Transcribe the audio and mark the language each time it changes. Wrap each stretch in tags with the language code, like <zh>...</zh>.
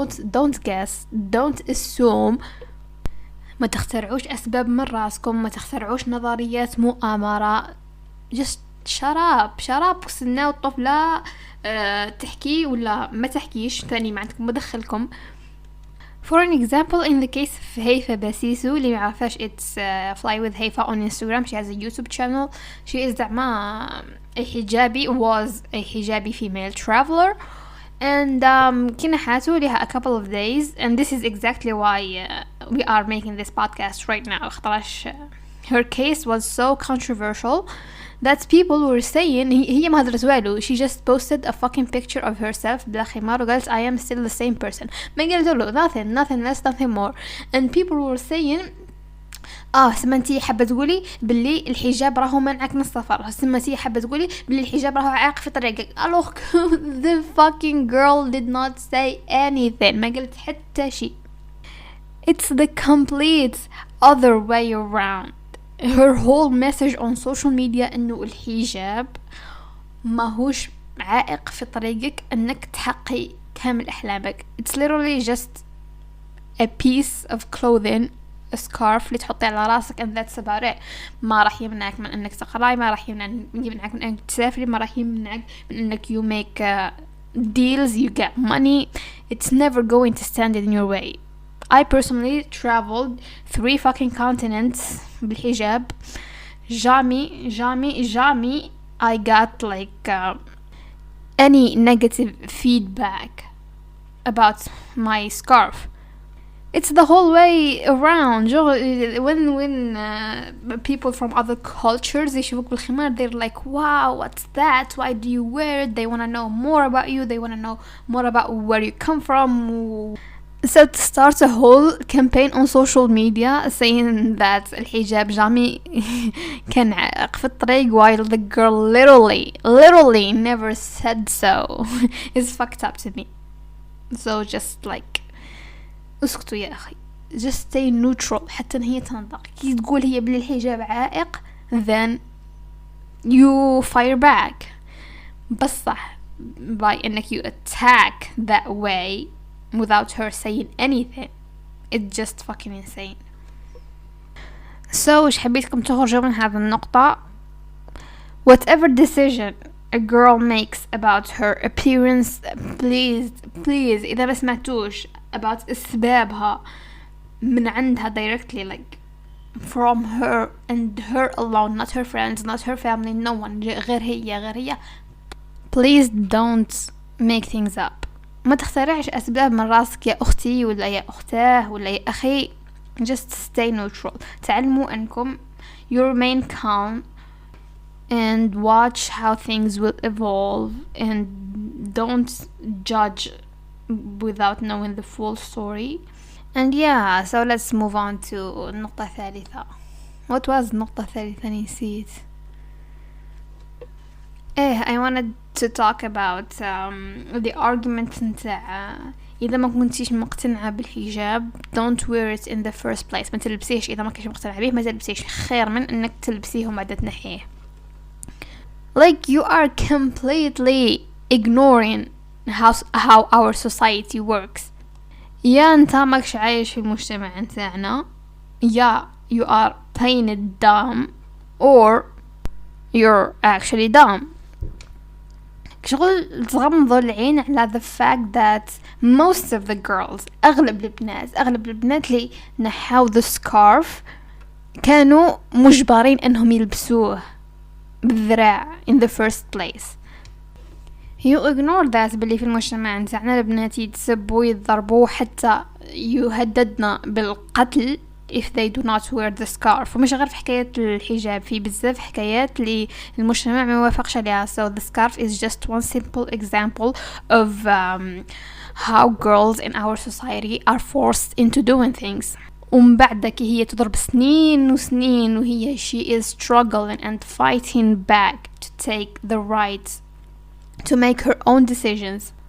<en>don't guess, don't assume,</en> <ar>ما تخترعوش أسباب من راسكم, ما تخترعوش نظريات مؤامرة.</ar> <en>just shut up</en> <ar>وسناو الطفلة تحكي ولا ما تحكيش, ثاني ما عندكم مدخلكم.</ar> <en>For an example, in the case of هيفا باسيسو</en> <ar>اللي معرفاش,</ar> <en>it's Fly with Heifa on Instagram. She has a YouTube channel. She is</en> <ar>زعما</ar> <en>was a hijabi female traveler, and</en> <ar>كي نحاتو لها</ar> <en>a couple of days, and this is exactly why we are making this podcast right now.</en> <ar>خطرش</ar> <en>her case was so controversial that people were saying</en> <ar>هي ما هدرت والو,</ar> <en>she just posted a fucking picture of herself</en> <ar>بلا خمار وقالت</ar> <en>I am still the same person.</en> <ar>ما قالت له</ar> <en>nothing less, nothing more, and people were saying</en> <ar>سمنتي حابة تقولي باللي الحجاب راهو منعك من السفر, سمنتي حابة تقولي باللي الحجاب راهو عائق في طريقك.</ar> <en>alors the fucking girl did not say anything,</en> <ar>ما قالت حتى شيء.</ar> <en>it's the complete other way around. her whole message on social media</en> <ar>انه الحجاب ما هوش عائق في طريقك انك تحققي كامل احلامك.</ar> <en>it's literally just a piece of clothing, a scarf</en> <ar>اللي تحطي على راسك,</ar> <en>and that's about it.</en> <ar>ما راح يمنعك من انك تقراي, ما راح يمنعك من انك تسافري, ما راح يمنعك من انك</ar> <en>you make deals, you get money. it's never going to stand in your way. I personally traveled 3 fucking continents</en> <ar>بالحجاب.</ar> <fr>Jamais</fr> <en>I got like any negative feedback about my scarf. it's the whole way around. When people from other cultures</en> <ar>يشوفوك بالخمار,</ar> <en>they're like, wow, what's that? Why do you wear it? They want to know more about you. They want to know more about where you come from. So to start a whole campaign on social media saying that</en> <ar>الحجاب جامي كان عائق في الطريق,</ar> <en>while the girl literally never said so, is fucked up to me. So just like</en> <ar>اسكتوا يا أخي,</ar> <en>just stay neutral</en> <ar>حتى هي تنطق. كي تقول هي بلي الحجاب عائق,</ar> <en>then you fire back.</en> <ar>بصح</ar> <en>by</en> <ar>انك</ar> <en>you attack that way without her saying anything, it's just fucking insane. So</en> <ar>وش حبيتكم تخرجوا من هذه النقطة.</ar> <en>Whatever decision a girl makes about her appearance, please</en> <ar>إذا ما سمعتوش</ar> <en>about</en> <ar>أسبابها من عندها</ar> <en>directly, like from her and her alone, not her friends, not her family, no one,</en> <ar>غير هي,</ar> <en>please don't make things up.</en> <ar>ما تخترعش أسباب من راسك يا أختي ولا يا أختاه ولا يا أخي.</ar> <en>just stay neutral.</en> <ar>تعلموا أنكم</ar> <en>you remain calm and watch how things will evolve, and don't judge without knowing the full story. And yeah, so let's move on to</en> <ar>النقطة الثالثة.</ar> <en>What was</en> <ar>النقطة الثالثة؟ نسيت.</ar> <en>I wanted to talk about the argument</en> <ar>نتاع إذا ما كنتيش مقتنعة بالحجاب</ar> <en>don't wear it in the first place.</en> <ar>ما تلبسيش إذا ما كنتيش مقتنعة به, ما تلبسيش, خير من إنك تلبسيه وما تنحيه.</ar> <en>Like you are completely ignoring how our society works.</en> <ar>يا أنت ماكش عايش في المجتمع نتاعنا, يا</ar> <en>you are playing it dumb, or you're actually dumb.</en> <ar>شغل تغمضوا العين على</ar> <en>the fact that most of the girls,</en> <ar>أغلب البنات اللي نحاو the scarf كانوا مجبرين أنهم يلبسوه بالذراع</ar> <en>in the first place. you ignore that</en> <ar>باللي في المجتمع نتاعنا البنات يتسبوا يضربوا حتى يهددنا بالقتل</ar> <en>if they do not wear the scarf.</en> <ar>ومش غير في حكاية الحجاب, في بزاف حكايات اللي المجتمع ما يوافقش عليها.</ar> <en>so the scarf is just one simple example of how girls in our society are forced into doing things.</en> <ar>ومن بعد كي هي تضرب سنين وسنين وهي</ar> <en>she is struggling and fighting back to take the right to make her own decisions.</en>